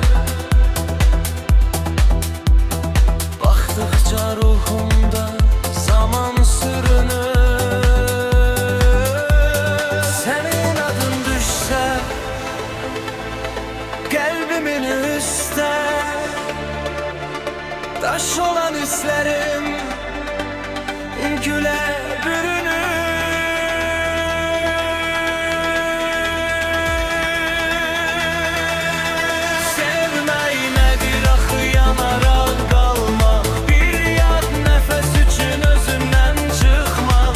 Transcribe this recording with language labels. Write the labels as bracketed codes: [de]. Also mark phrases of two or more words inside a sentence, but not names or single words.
[tr] Baktıkça ruhumda zaman sürünür. Senin adın düşse kalbimin üstte, taş olan hislerim güle bürünür. [az] Sevmək nədir axı, yanaraq qalmaq, bir yad nəfəs üçün özündən çıxmaq.